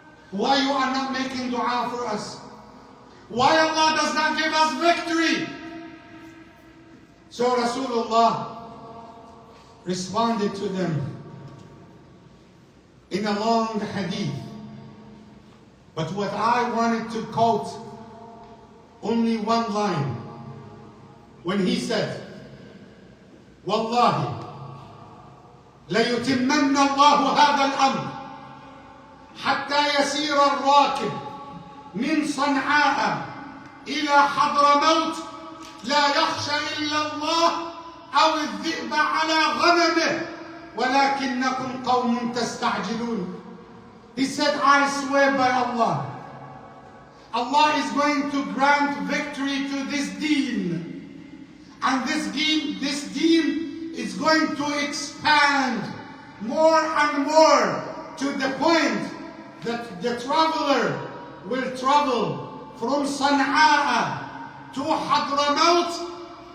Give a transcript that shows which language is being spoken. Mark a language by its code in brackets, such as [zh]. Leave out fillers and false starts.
[en] Why you are not making dua for us? Why Allah does not give us victory? So Rasulullah responded to them in a long hadith. But what I wanted to quote, only one line, when he said, [ar] "Wallahi, ليتمن الله هذا الأمر حتى يسير الراكب من صنعاء إلى حضرموت لا يخشى إلا الله أو الذئب على غنمه ولكنكم قوم تستعجلون." [en] He said, "I swear by Allah, Allah is going to grant victory to this deen. And this deen is going to expand more and more to the point that the traveler will travel from Sana'a to Hadramaut.